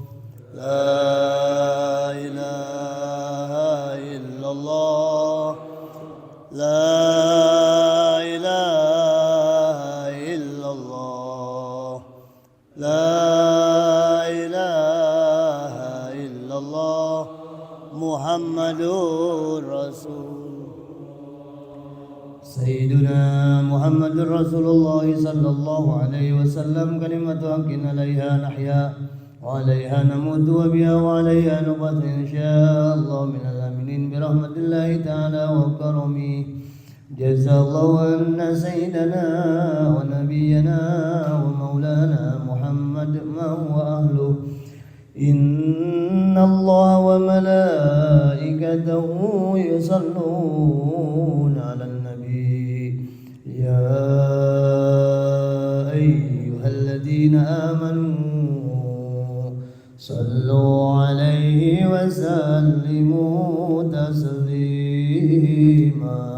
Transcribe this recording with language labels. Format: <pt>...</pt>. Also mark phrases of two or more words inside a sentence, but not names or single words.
<ar>لا إله إلا الله. لا إله إلا الله. لا إله إلا الله. محمد رسول. سيدنا محمد رسول الله صلى الله عليه وسلم. كلمة حق عليها نحيا وعليها نموت وبها وعليها نبعث إن شاء الله من الآمنين آمين برحمة الله تعالى وكرمه. جزا الله عنا سيدنا ونبينا ومولانا محمد ما هو أهله. إن الله وملائكته يصلون على النبي يا أيها الذين آمنوا صلوا عليه وسلموا تسليما.</ar>